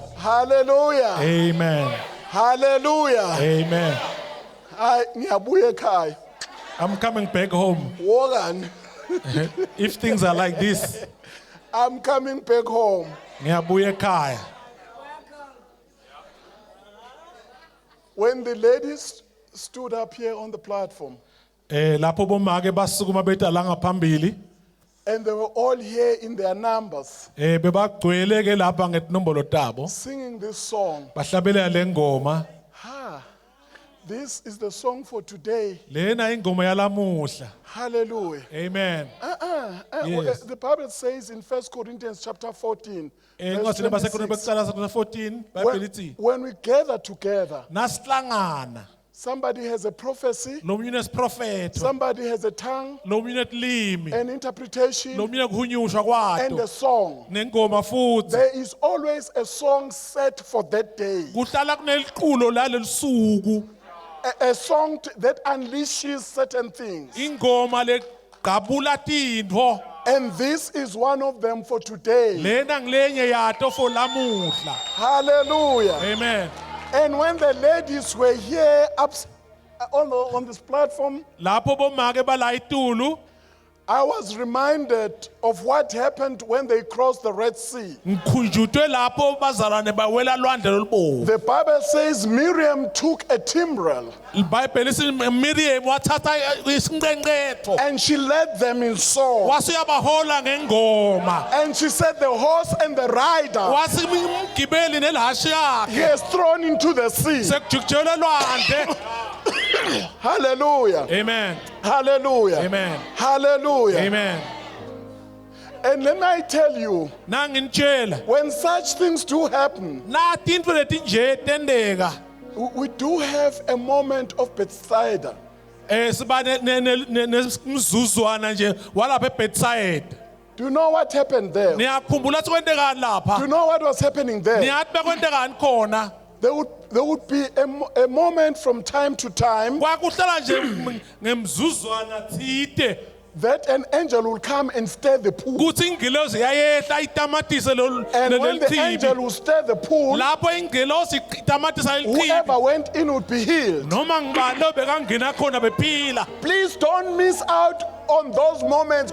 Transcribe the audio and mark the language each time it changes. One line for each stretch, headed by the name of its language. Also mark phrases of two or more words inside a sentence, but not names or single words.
English: Hallelujah. Amen. Hallelujah. Amen.
Swati: Ngiyabuya ekhaya.
English: I'm coming back home. Wogan. If things are like this, I'm coming back home.
Swati: ngiyabuya ekhaya.
English: When the ladies stood up here on the platform,
Swati: Lapho bomake basukuma beta la ngaphambili,
English: and they were all here in their numbers,
Swati: bebagcwele ke lapha ngenombolo tabo,
English: singing this song.
Swati: bahlabelela lengoma.
English: This is the song for today.
Swati: Lena ingoma yalamuhla.
English: Hallelujah. Amen. Yes. The Bible says in 1 Corinthians chapter 14, verse
Swati: Encwadini 26, yabaseKorinte 14, Bible ithi,
English: when we gather together,
Swati: nasihlangana,
English: somebody has a prophecy,
Swati: lo munye unesprofeto,
English: somebody has a tongue,
Swati: lo munye ukulimi,
English: an interpretation,
Swati: lo munye kuhunyushwa
English: and a
Swati: kwato,
English: song.
Swati: nengoma futhi.
English: There is always a song set for that day,
Swati: Kuhlala kuneliculo laleli
English: a song that unleashes certain things.
Swati: ingoma legqabula tintfo.
English: And this is one of them for today.
Swati: Lena ngilenye yato for lamuhla. Hallelujah. Amen.
English: And when the ladies were here on this platform,
Swati: Lapho bomake bala itulu,
English: I was reminded of what happened when they crossed the Red Sea.
Swati: ngikhunjutwe lapho bazalwane bawela lwandle lolubovu.
English: The Bible says Miriam took a timbrel
Swati: iBhayibheli lithi Miriam wathatha isincengcetho
English: and she led them in song.
Swati: wasuyabahola ngengoma.
English: And she said the horse and the rider
Swati: Wasi umgibeli nelhashi yakhe
English: he has thrown into the sea.
Swati: sekujukujelwe lwandle. Hallelujah. Amen. Hallelujah. Amen. Hallelujah. Amen.
English: And let me tell you,
Swati: Nanginitshela
English: when such things do happen,
Swati: nathi intfo letinje tendeka.
English: we do have a moment of Bethsaida.
Swati: Siba nemzuzwana nje walapha eBethsaida.
English: Do you know what happened there? Do
Swati: Niyakhumbula ukuthi kwendekani lapha?
English: you know what was happening there?
Swati: Niyathi bekwendekani khona?
English: There would be a moment from time to time
Swati: Kwakuhlala nje ngemzuzwana thide
English: that an angel will come and stir the pool.
Swati: kuthi ingilozi yayehla itamatise
English: And when the angel
Swati: lelithibi.
English: will stir the pool,
Swati: Lapho ingilozi itamatisa lelithibi.
English: whoever went in would be healed.
Swati: Noma ngibani obekangena khona bephila.
English: Please don't miss out on those moments.